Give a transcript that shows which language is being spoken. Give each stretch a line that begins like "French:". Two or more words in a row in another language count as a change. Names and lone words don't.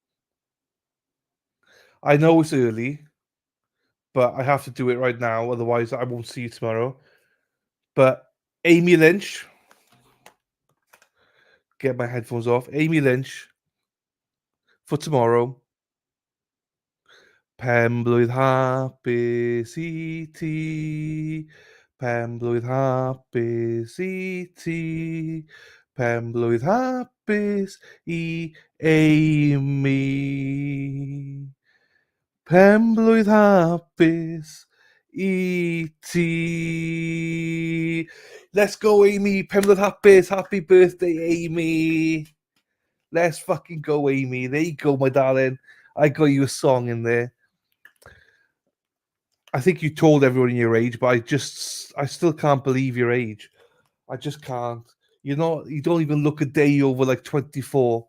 English: I know it's early, but I have to do it right now. Otherwise, I won't see you tomorrow. But Amy Lynch, get my headphones off. Amy Lynch for tomorrow.
Welsh: Pen-blwydd hapus i ti. Pen-blwydd hapus i ti. Pen-blwydd hapus i Amy. Pen-blwydd hapus i ti.
English: Let's go, Amy.
Welsh: Pen-blwydd hapus.
English: Happy birthday, Amy. Let's fucking go, Amy. There you go, my darling. I got you a song in there. I think you told everyone your age, but I still can't believe your age. I just can't. You don't even look a day over like 24.